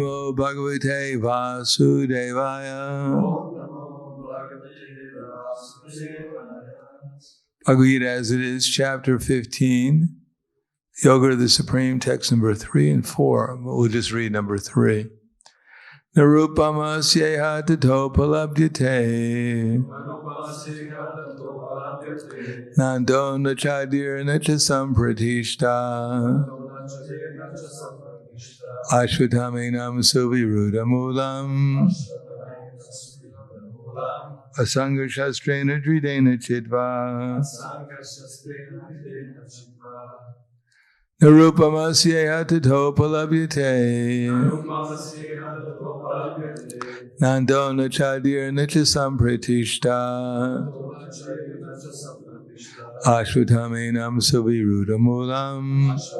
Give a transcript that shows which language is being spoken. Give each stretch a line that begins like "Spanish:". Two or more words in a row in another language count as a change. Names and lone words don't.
Sanskrit: नमो भगवते वासुदेवाय.
English: Bhagavad Gita as it is, chapter 15, Yoga of the Supreme, text number 3 and 4. We'll just read number 3.
Sanskrit: न रूपमस्येह तथोपलभ्यते नान्तो न चादिर्न च सम्प्रतिष्ठा अश्वत्थमेनं सुविरूढमूलम् असङ्गशस्त्रेण दृढेन छित्त्वा न रूपमस्येह तथोपलभ्यते नान्तो न चादिर्न च सम्प्रतिष्ठा अश्वत्थमेनं सुविरूढमूलम्